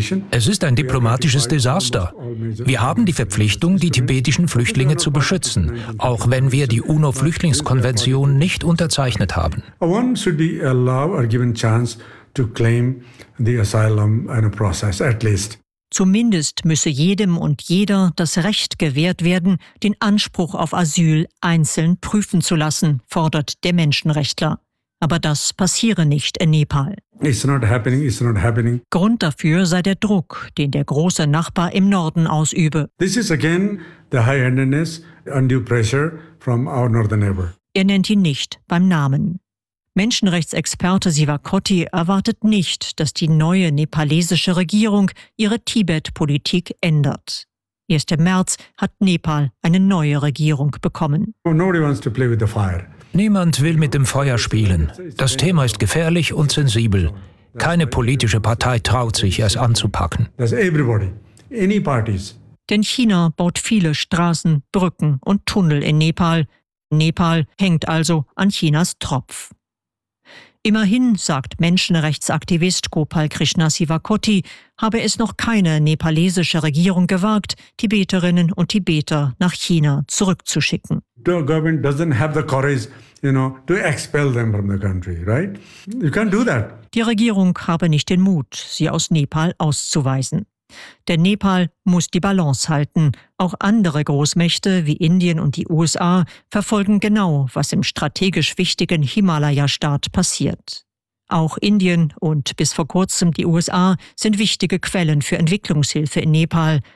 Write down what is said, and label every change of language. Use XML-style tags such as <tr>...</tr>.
<de>Es ist ein diplomatisches Desaster. Wir haben die Verpflichtung, die tibetischen Flüchtlinge zu beschützen, auch wenn wir die UNO-Flüchtlingskonvention nicht unterzeichnet haben.</de> <en>One should be allowed or given chance to claim the asylum in a process, at least.</en> <de>Zumindest müsse jedem und jeder das Recht gewährt werden, den Anspruch auf Asyl einzeln prüfen zu lassen, fordert der Menschenrechtler. Aber das passiere nicht in Nepal.</de> <en>It's not happening.</en> <de>Grund dafür sei der Druck, den der große Nachbar im Norden ausübe.</de> <en>This is again the high-handedness, undue pressure from our northern neighbor.</en> <de>Er nennt ihn nicht beim Namen. Menschenrechtsexperte Sivakoti erwartet nicht, dass die neue nepalesische Regierung ihre Tibet-Politik ändert. Erst im März hat Nepal eine neue Regierung bekommen.</de> <en>Nobody wants to play with the fire.</en> <de>Niemand will mit dem Feuer spielen. Das Thema ist gefährlich und sensibel. Keine politische Partei traut sich, es anzupacken.</de> <en>That's everybody. Any parties.</en> <de>Denn China baut viele Straßen, Brücken und Tunnel in Nepal. Nepal hängt also an Chinas Tropf. Immerhin, sagt Menschenrechtsaktivist Gopal Krishna Sivakoti, habe es noch keine nepalesische Regierung gewagt, Tibeterinnen und Tibeter nach China zurückzuschicken.</de> <en>The government doesn't have the courage, you know, to expel them from the country, right? You can't do that.</en> <de>Die Regierung habe nicht den Mut, sie aus Nepal auszuweisen. Denn Nepal muss die Balance halten. Auch andere Großmächte wie Indien und die USA verfolgen genau, was im strategisch wichtigen Himalaya-Staat passiert. Auch Indien und bis vor kurzem die USA sind wichtige Quellen für Entwicklungshilfe in Nepal.</de>